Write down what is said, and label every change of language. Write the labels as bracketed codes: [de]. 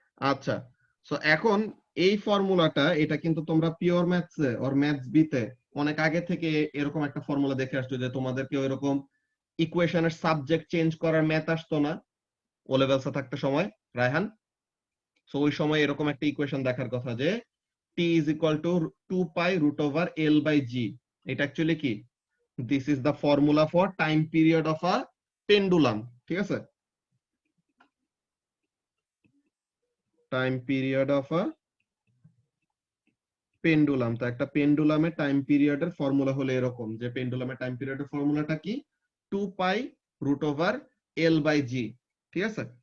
[bn] আচ্ছা, সো এখন এই ফর্মুলাটা, এটা কিন্তু তোমরা পিওর ম্যাথসে অর ম্যাথস বিতে অনেক আগে থেকে এরকম একটা ফর্মুলা দেখে আসছো, যে তোমাদেরকে এরকম ইকুয়েশনের সাবজেক্ট চেঞ্জ করার ম্যাথ আসতো না ও লেভেলসে থাকতে সময়, রায়হান? সো ওই সময় এরকম একটা ইকুয়েশন দেখার কথা, যে [en] t is equal to 2 pi root over L by G। এটা actually কি, this is the formula for time period of a pendulum, ঠিক আছে? Time period of a pendulum. [bn] তো একটা পেন্ডুলামের টাইম পিরিয়ডের ফর্মুলা হলো এরকম, যে পেন্ডুলামের টাইম পিরিয়ডের ফর্মুলাটা কি 2 পাই root over L by G, ঠিক আছে?